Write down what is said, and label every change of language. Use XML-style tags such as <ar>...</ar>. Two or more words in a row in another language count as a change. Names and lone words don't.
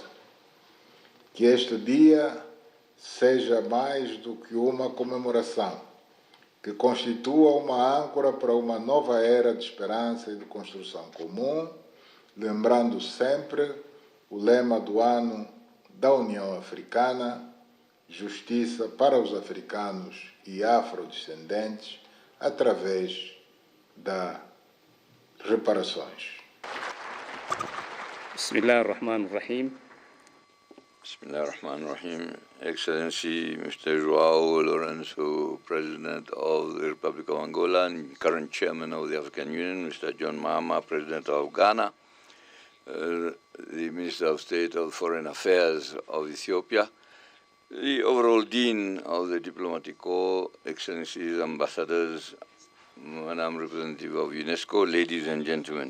<pt>Que este dia seja mais do que uma comemoração, que constitua uma âncora para uma nova era de esperança e de construção comum, lembrando sempre o lema do ano da União Africana, Justiça para os africanos e afrodescendentes, através das reparações.</pt> <ar>بسم الله الرحمن الرحيم. بسم الله الرحمن الرحيم.</ar> <en>Excellency Mr. João Lourenço, President of the Republic of Angola and current Chairman of the African Union, Mr. John Mahama, President of Ghana, the Minister of State of Foreign Affairs of Ethiopia, the overall Dean of the Diplomatic Corps, Excellencies, Ambassadors, Madam Representative of UNESCO, ladies and gentlemen.</en>